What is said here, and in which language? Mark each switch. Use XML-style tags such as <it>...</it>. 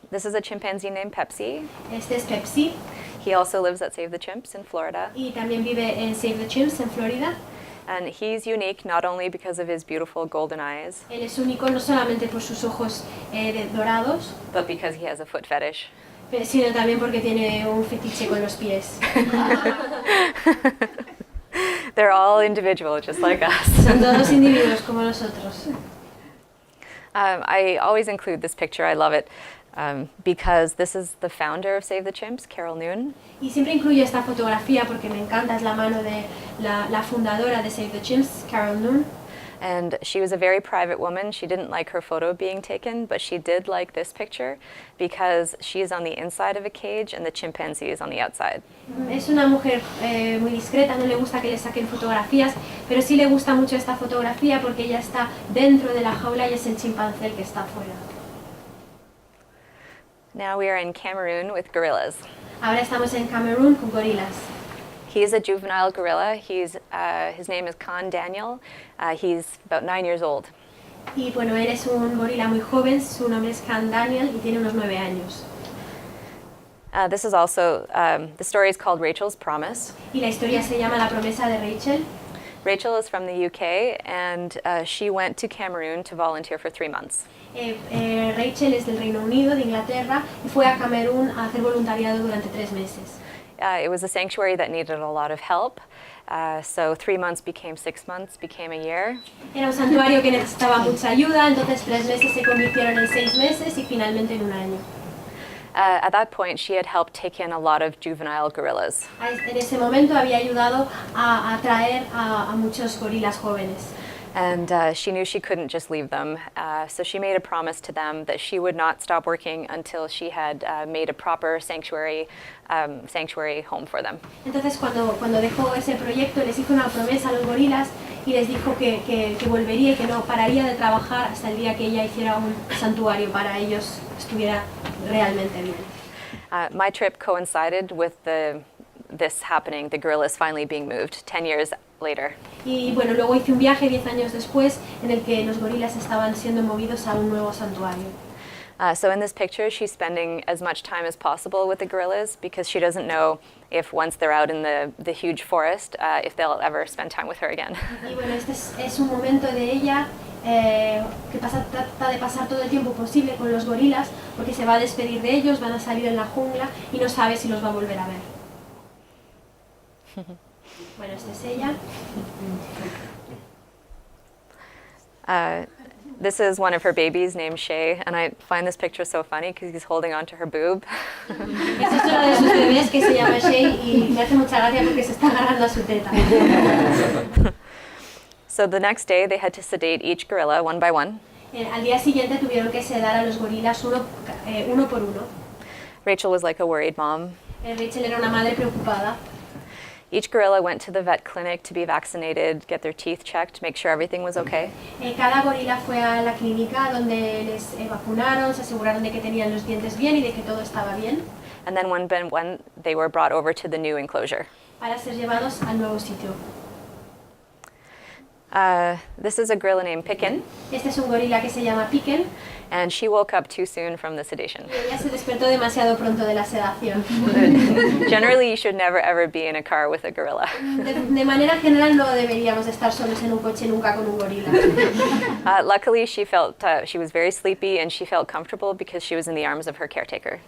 <en>This is a chimpanzee named Pepsi.</en> <es>Este es Pepsi.</es> <en>He also lives at Save the Chimps in Florida.</en> <es>Y también vive en Save the Chimps en Florida.</es> <en>And he's unique not only because of his beautiful golden eyes,</en> <es>Él es único no solamente por sus ojos dorados,</es> <en>but because he has a foot fetish.</en> <es>Sino también porque tiene un fetiche con los pies.</es> <en>They're all individual, just like us.</en> <es>Son todos individuos como nosotros.</es> <en>I always include this picture. I love it because this is the founder of Save the Chimps, Carol Noon.</en> <es>Y siempre incluyo esta fotografía porque me encanta, es la mano de la fundadora de Save the Chimps, Carol Noon.</es> <en>And she was a very private woman. She didn't like her photo being taken, but she did like this picture because she is on the inside of a cage and the chimpanzee is on the outside.</en> <es>Es una mujer muy discreta, no le gusta que le saquen fotografías, pero sí le gusta mucho esta fotografía porque ella está dentro de la jaula y es el chimpancé el que está afuera.</es> <en>Now we are in Cameroon with gorillas.</en> <es>Ahora estamos en Camerún con gorilas.</es> <en>He's a juvenile gorilla. His name is Khan Daniel. He's about 9 years old.</en> <es>Y bueno, él es un gorila muy joven, su nombre es Khan Daniel y tiene unos 9 años.</es> <en>This is also, the story is called Rachel's Promise.</en> <es>Y la historia se llama La promesa de Rachel.</es> <en>Rachel is from the UK and she went to Cameroon to volunteer for 3 months.</en> <es>Rachel es del Reino Unido, de Inglaterra, y fue a Camerún a hacer voluntariado durante 3 meses.</es> <en>It was a sanctuary that needed a lot of help, so 3 months became 6 months, became a year.</en> <es>Era un santuario que necesitaba mucha ayuda, entonces 3 meses se convirtieron en 6 meses y finalmente en 1 año.</es> <en>At that point, she had helped take in a lot of juvenile gorillas.</en> <es>En ese momento había ayudado a atraer a muchos gorilas jóvenes.</es> <en>And she knew she couldn't just leave them, so she made a promise to them that she would not stop working until she had made a proper sanctuary home for them.</en> <es>Entonces cuando dejó ese proyecto les hizo una promesa a los gorilas y les dijo que volvería y que no pararía de trabajar hasta el día que ella hiciera un santuario para ellos, estuviera realmente bien.</es> <en>My trip coincided with this happening, the gorillas finally being moved 10 years later.</en> <es>Y bueno, luego hice un viaje 10 años después en el que los gorilas estaban siendo movidos a un nuevo santuario.</es> <en>So in this picture, she's spending as much time as possible with the gorillas because she doesn't know if once they're out in the huge forest, if they'll ever spend time with her again.</en> <es>Y bueno, este es un momento de ella que trata de pasar todo el tiempo posible con los gorilas porque se va a despedir de ellos, van a salir en la jungla y no sabe si los va a volver a ver. Bueno, esta es ella.</es> <en>This is one of her babies named Shay, and I find this picture so funny because he's holding onto her boob.</en> <es>Esta es una de sus bebés que se llama Shay y me hace mucha gracia porque se está agarrando a su teta.</es> <en>So the next day they had to sedate each gorilla one by one.</en> <es>Al día siguiente tuvieron que sedar a los gorilas uno por uno.</es> <en>Rachel was like a worried mom.</en> <es>Rachel era una madre preocupada.</es> <en>Each gorilla went to the vet clinic to be vaccinated, get their teeth checked, make sure everything was okay.</en> <es>Cada gorila fue a la clínica donde les vacunaron, se aseguraron de que tenían los dientes bien y de que todo estaba bien.</es> <en>And then one by one, they were brought over to the new enclosure.</en> <es>Para ser llevados al nuevo sitio.</es> <en>This is a gorilla named Picken.</en> <es>Este es un gorila que se llama Picken.</es> <en>And she woke up too soon from the sedation.</en> <es>Y ella se despertó demasiado pronto de la sedación.</es> <en>Generally, you should never ever be in a car with a gorilla.</en> <es>De manera general no deberíamos estar solos en un coche nunca con un gorila.</es> <en>Luckily, she felt she was very sleepy and she felt comfortable because she was in the arms of her caretaker.</en>